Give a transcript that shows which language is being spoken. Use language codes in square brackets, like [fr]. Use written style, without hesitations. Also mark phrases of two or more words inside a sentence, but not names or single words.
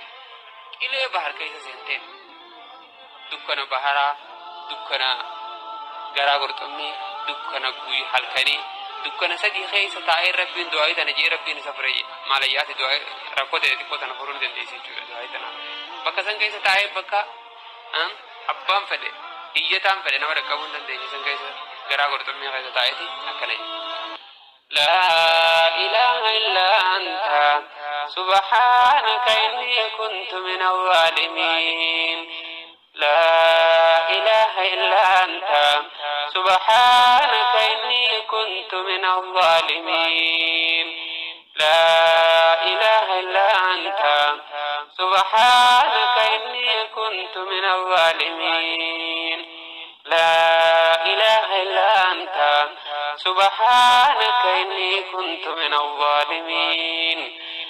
[om] qilee bahar keessa seenteen dukkana baharaa dukkana garaa qurxummii dukkana guyyi halkanii dukkana sadii keessa taa'ee rabbiin du'aa tana jee rabbiin isa fure maalayyaati du'aa rakkoota xiqqoo tana furuun dandeessi jechuudha du'aa tana bakka san keessa taa'ee bakka abbaan fedhe iyyataan fedhe nama dhaqqabuu hin dandeenye san keessa garaa qurxummii keessa taa'eeti akkana [ar] لا إله إلا أنت سبحانك إني كنت من الظالمين لا إله إلا أنت سبحانك إني كنت من الظالمين لا إله إلا أنت سبحانك إني كنت من الظالمين لا إله إلا أنت سبحانك إني كنت من الظالمين